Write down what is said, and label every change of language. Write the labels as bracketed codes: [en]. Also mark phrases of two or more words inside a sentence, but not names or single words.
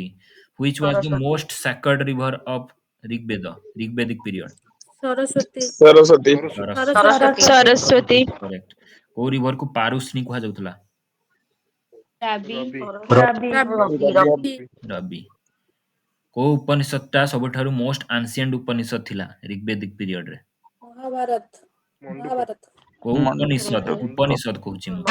[en] Which was the most sacred river of Rigvedic period? Saraswati. ସରସ୍ୱତୀ Saraswati. Correct. [or] କୋଉ ରିଭର କୁ ପାରୁଷ୍ଣି କୁହାଯାଉଥିଲା? [en] Rabi. [or] ରବି. କୋଉ ଉପନିଷଦଟା ସବୁଠାରୁ [en] most ancient [or] ଉପନିଷଦ ଥିଲା [en] Rigvedic periodରେ? Mahabharat. [or] କୋଉ ଉପନିଷଦ କହୁଛି ମୁଁ?